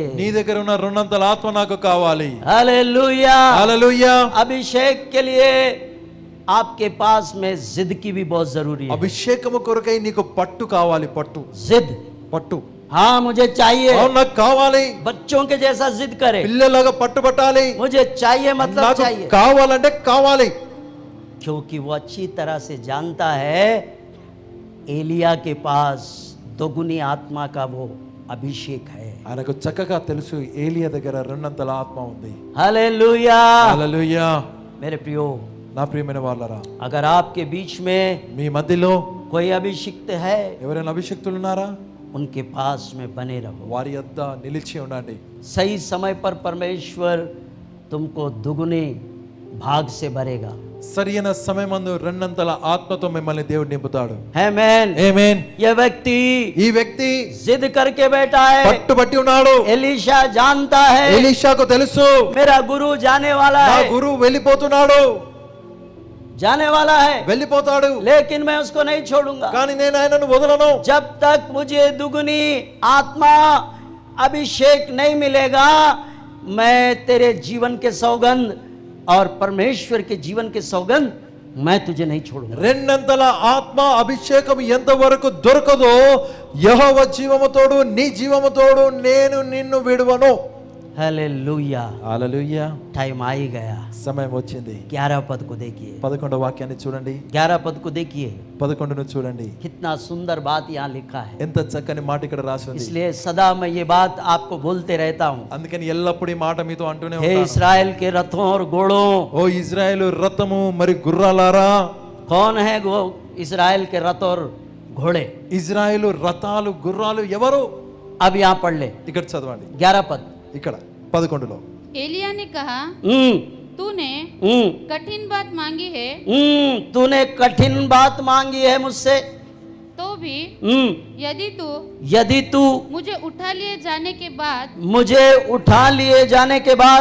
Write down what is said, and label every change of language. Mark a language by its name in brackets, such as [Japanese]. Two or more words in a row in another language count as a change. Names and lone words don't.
[Telugu] నీ దగ్గర ఉన్న 2 ఆత్మ నాకు కావాలి. [Hindi] हालेलुया, [Telugu] హల్లెలూయా. [Hindi] अभिषेक के लिए आपके पास में जिद की भी बहुत जरूरी है। [Telugu] అభిషేకము కొరకై నీకు పట్టు కావాలి. పట్టు [Hindi] जिद, [Telugu] పట్టు [Hindi] हाँ मुझे चाहिए, [Telugu] అవును నాకు కావాలి, [Hindi] बच्चों के जैसा जिद करे, [Telugu] పిల్లలాగా పట్టుబట్టాలి, [Hindi] मुझे चाहिए मतलब [Telugu] నాకు [Hindi] चाहिए, [Telugu] కావాలంటే కావాలి. [Hindi] क्योंकि वो अच्छी तरह से जानता है एलिया के पास दोगुनी आत्मा का वो अभिषेक है. [Telugu] ఆయనకు చక్కగా తెలుసు ఏలియా దగ్గర రెండంతల ఆత్మ ఉంది. [Hindi] हालेलुया. [Telugu] హల్లెలూయా. [Hindi] मेरे प्रियो, [Telugu] నా ప్రియమైన వాళ్ళరా, [Hindi] अगर आपके बीच में [Telugu] మీ మధ్యలో [Hindi] कोई अभिषिक्त है, [Telugu] ఎవరైనా అభిషక్తులు ఉన్నారా? [Hindi] उनके पास में बने रहो. [Telugu] వారి యొద్ద నిలిచి ఉండండి. [Hindi] सही समय पर परमेश्वर तुमको दुगुने भाग से भरेगा. [Telugu] సరైన సమయమందు రెండంతల ఆత్మతో మిమ్మల్ని దేవుడు నింపుతాడు. [Hindi] आमेन. [Telugu] ఆమేన్. [Hindi] यह व्यक्ति [Telugu] ఈ వ్యక్తి [Hindi] जिद करके बैठा है. [Telugu] పట్టుబట్టి ఉన్నాడు. [Hindi] एलीशा जानता है [Telugu] ఎలీషాకు తెలుసు [Hindi] मेरा गुरु जाने वाला [Telugu] నా [Hindi] है, [Telugu] గురువు వెళ్ళిపోతున్నాడు, [Hindi] जाने वाला है, [Telugu] వెళ్ళిపోతాడు, [Hindi] लेकिन मैं उसको नहीं छोड़ूंगा [Telugu] కానీ నేను ఆయనను వదలను. [Hindi] जब तक मुझे दुगुनी आत्मा अभिषेक नहीं मिलेगा. मैं तेरे जीवन के सौगंध और परमेश्वर के जीवन के सौगंध मैं तुझे नहीं छोड़ूंगा. [Telugu] రెండంతల ఆత్మ అభిషేకం ఎంతవరకు దొరకదో యెహోవా జీవముతోడు నీ జీవముతోడు నేను నిన్ను విడువను. [Hindi] हालेलुया. [Telugu] హల్లెలూయా. [Hindi] टाइम आ ही गया. [Telugu] సమయం వచ్చింది. [Hindi] 11 पद को देखिए, [Telugu] 11వ వాక్యాన్ని చూడండి. [Hindi] 11 पद को देखिए. [Telugu] 11ను చూడండి. [Hindi] कितना सुंदर बात यहाँ लिखा है. [Telugu] ఎంత చక్కని మాట ఇక్కడ రాసి ఉంది. [Hindi] इसलिए सदा मैं ये बात आपको बोलते रहता हूँ. [Telugu] అందుకని ఎల్లప్పుడూ ఈ మాట మీతో అంటూనే [Hindi] हे [Telugu] ఉంటాను. [Hindi] इस्राएल के रथों और घोड़ों, [Telugu] ఓ ఇజ్రాయేలు రథము మరి గుర్రాలారా. [Hindi] कौन है वो इस्राएल के रथ और घोड़े? [Telugu] ఇజ్రాయేలు రథాలు గుర్రాలు ఎవరు? [Hindi] अब यहाँ पढ़ ले [Telugu] ఇక్కడ చదవండి. [Hindi] 11 पद. [Telugu] ఇక్కడ 11లో [Hindi] एलिया ने कहा, तूने कठिन बात मांगी है, तूने कठिन बात मांगी है मुझसे, तो भी यदि तू मुझे उठा लिए जाने के बाद मुझे उठा लिए जाने के बाद